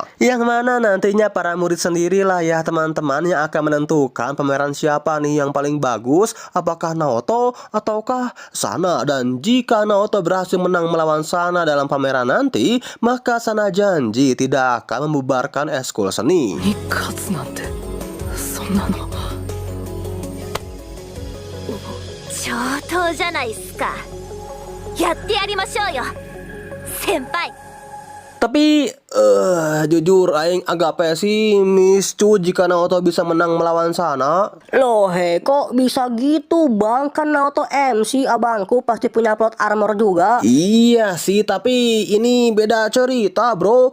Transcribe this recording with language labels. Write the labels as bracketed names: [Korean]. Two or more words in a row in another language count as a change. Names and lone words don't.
[Indonesian] Yang mana nantinya para murid sendirilah ya teman-teman yang akan menentukan pameran siapa nih yang paling bagus, apakah Naoto ataukah Sana. Dan jika Naoto berhasil menang melawan Sana dalam pameran nanti, maka Sana janji tidak akan membubarkan eskul seni. [Japanese] に勝つなんてそんなの。上等じゃないっすか。やってやりましょうよ先輩。 [Indonesian] Tapi jujur Aing agak pesimis cuy jika Naoto bisa menang melawan Sana. Loh kok bisa gitu bang? Kan Naoto MC abangku pasti punya [English] plot armor [Indonesian] juga. Iya sih, tapi ini beda cerita bro.